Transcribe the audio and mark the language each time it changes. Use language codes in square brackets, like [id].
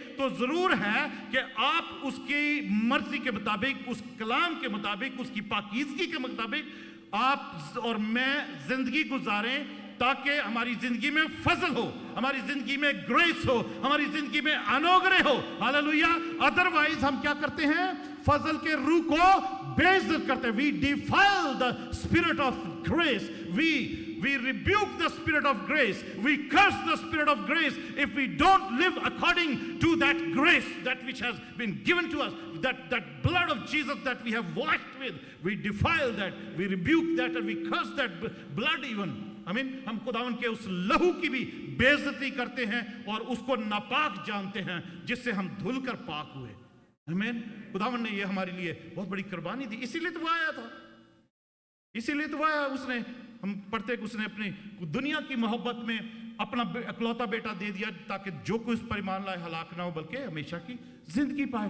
[hi] तो जरूर है कि आप उसकी मर्जी के मुताबिक, उस कलाम के मुताबिक, उसकी पाकीज़गी के मुताबिक आप और मैं जिंदगी गुजारें ताकि हमारी जिंदगी में फजल हो, हमारी जिंदगी में ग्रेस हो, हमारी जिंदगी में अनुग्रह हो. हालेलुया. अदरवाइज हम क्या करते हैं? फजल के रूह को बेइज्जत करते हैं. [en] We defile the spirit of grace. We rebuke the spirit of grace. We curse the spirit of grace if we don't live according to that grace, that which has been given to us, that blood of Jesus that we have washed with. We defile that. We rebuke that and we curse that blood even. [hi] I mean, हम खुदावंद के उस लहू की भी बेइज्जती करते हैं और उसको नापाक जानते हैं जिससे हम धुलकर पाक हुए. आमीन. खुदावंद ने ये हमारे लिए बहुत बड़ी कुर्बानी दी. इसीलिए तो वो आया था. इसीलिए तो वो आया. उसने, हम पढ़ते कि उसने अपनी दुनिया की मोहब्बत में अपना इकलौता बेटा दे दिया ताकि जो कोई उस पर ईमान लाए हलाक ना हो बल्कि हमेशा की जिंदगी पाए.